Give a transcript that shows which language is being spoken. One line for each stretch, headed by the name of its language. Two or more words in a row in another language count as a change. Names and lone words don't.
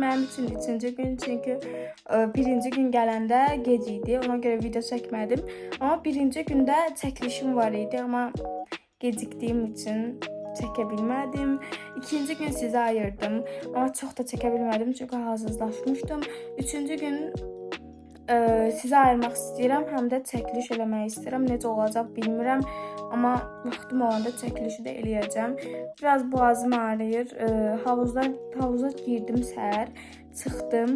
Turkish: Benim için üçüncü gün çünkü birinci gün gelende geciydi. Ona göre video çekmedim. Ama birinci günde çekilişim var idi ama geciktiğim için çekebilmedim. İkinci gün size ayırdım ama çok da çekebilmedim çünkü hazırlaşmıştım.
Azerbaijani: Üçüncü gün sizə ayırmaq istəyirəm, həm də çəkiliş eləmək istəyirəm. Necə olacaq bilmirəm, amma vaxtım olanda çəkilişi də eləyəcəm. Biraz boğazım ağrıyır. Havuza girdim səhər, çıxdım.